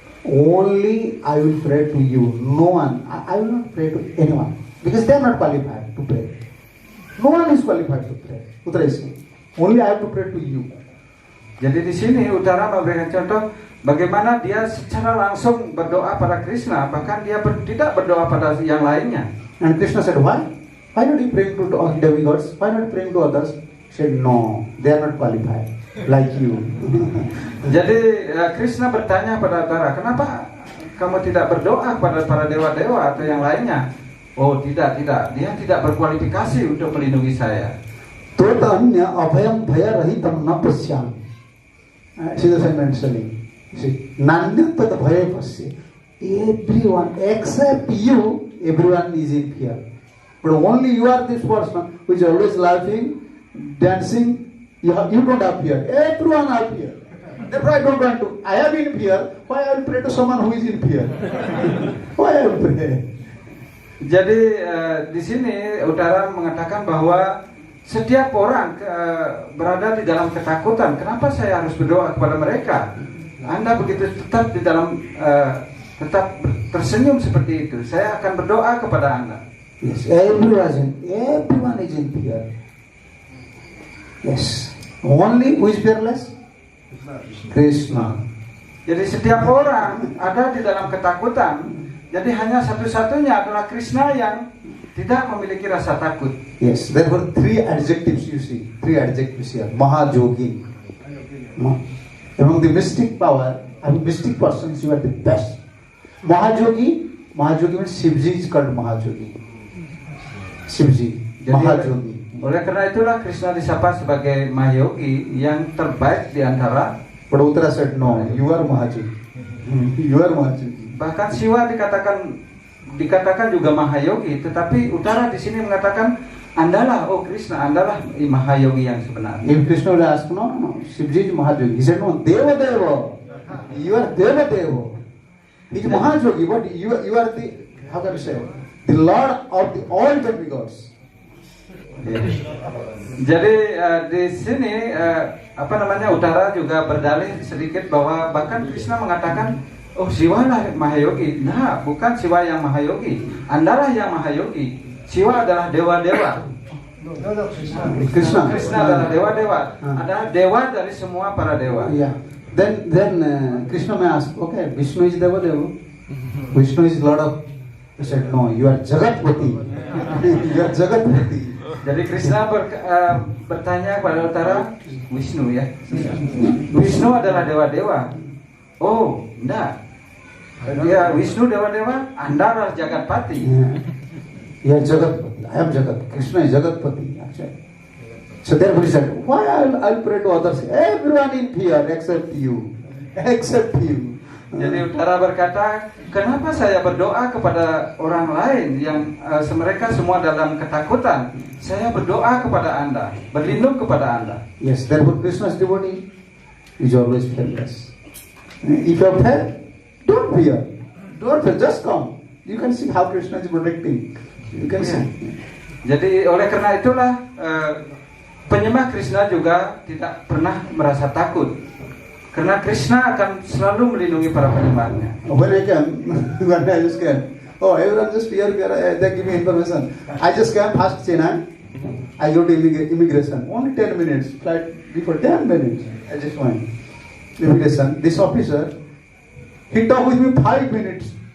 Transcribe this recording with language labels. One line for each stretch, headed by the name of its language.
English: Only I will pray to you, no one. I will not pray to anyone because they are not qualified to pray. No one is qualified to pray. Uttara is saying, only I have to pray to you.
Indonesian: Jadi di sini Uttara memberikan contoh bagaimana dia secara langsung berdoa pada Krishna, bahkan dia tidak berdoa pada yang lainnya.
English: And Krishna said, why? Why not you praying to all demigods? Why not praying to others? He said, no, they are not qualified like you.
Indonesian: Jadi Krishna bertanya pada Uttara, kenapa kamu tidak berdoa kepada para dewa-dewa atau yang lainnya? Oh tidak, dia tidak berkualifikasi untuk melindungi saya.
Sanskrit: Totanya abhayam bhaya rahitam na pasyam.
English: See the same mentioning. See,
Sanskrit: nanyata bhaya pasya.
English: Everyone except you, everyone is in fear. But only you are this person who is always laughing, dancing. You don't have fear. Everyone have fear. Therefore I don't want to. I am in fear. Why I will pray to someone who is in fear? Why I will pray?
Indonesian: Jadi di sini Uttara mengatakan bahwa setiap orang berada di dalam ketakutan. Kenapa saya harus berdoa kepada mereka? Anda begitu tetap di dalam tetap tersenyum seperti itu. Saya akan berdoa kepada Anda.
English: Yes, everyone is in fear. Yes, only who is fearless? Krishna.
Indonesian: Jadi setiap orang ada di dalam ketakutan. Jadi hanya satu-satunya adalah Krishna yang tidak memiliki rasa takut.
English: Yes, there were three adjectives you see. Three adjectives here. Mahajogi. Among the mystic power, mystic persons, you are the best. Mahajogi means Shivji is called Mahajogi. Shivji, Mahajogi.
Indonesian: Oleh karena itulah Krishna disapa sebagai Mahayogi yang terbaik di antara.
English: But Uttara said, no, you are Mahajogi. You are Mahajogi.
Indonesian: Bahkan Siwa dikatakan juga Mahayogi, tetapi Uttara di sini mengatakan Andalah, oh Krishna, Andalah Mahayogi yang sebenarnya.
English: If Krishna will ask, no, Shivji is Mahayogi. He said, no, Deva. You are Deva. He is Mahayogi, but you are the, how can you say, the Lord of the all demigods.
Indonesian: Jadi di sini Uttara juga berdalih sedikit bahwa bahkan Krishna mengatakan, oh Siwa lah Mahayogi. Nah, bukan Siwa yang Mahayogi, Andalah yang Mahayogi. Siwa adalah dewa-dewa. Krishna adalah dewa-dewa. Adalah dewa dari semua para dewa.
English: Yeah. Then Krishna may ask, okay, Vishnu is Deva. Vishnu is Lord of. He said, no, you are Jagatpati. You are Jagatpati.
Indonesian: Jadi Krishna bertanya kepada Uttara, Vishnu ya. Vishnu adalah dewa-dewa. Oh, enggak. Dia Vishnu dewa-dewa, Anda adalah Jagatpati.
English: Yeah, Jagatpati. I am Jagat. Krishna is Jagatpati. Actually. So therefore he said, why I'll pray to others? Everyone in fear except you. Except you.
Indonesian: Jadi Uttara berkata, kenapa saya berdoa kepada orang lain yang mereka semua dalam ketakutan? Saya berdoa kepada Anda, berlindung kepada Anda.
English: Yes, therefore Krishna's devotee is always fearless. If you have fear, don't fear. Don't fear, just come. You can see how Krishna is protecting. You can see.
Indonesian: Jadi oleh karena itulah penyembah Krishna juga tidak pernah merasa takut. Karena Krishna akan selalu melindungi para penyembahnya.
English: When I just came, oh, everyone just fear, they give me information. I just came past Chennai. I go to immigration. Only 10 minutes. Flight before 10 minutes. I just went. Immigration. This officer, he talked with me 5 minutes.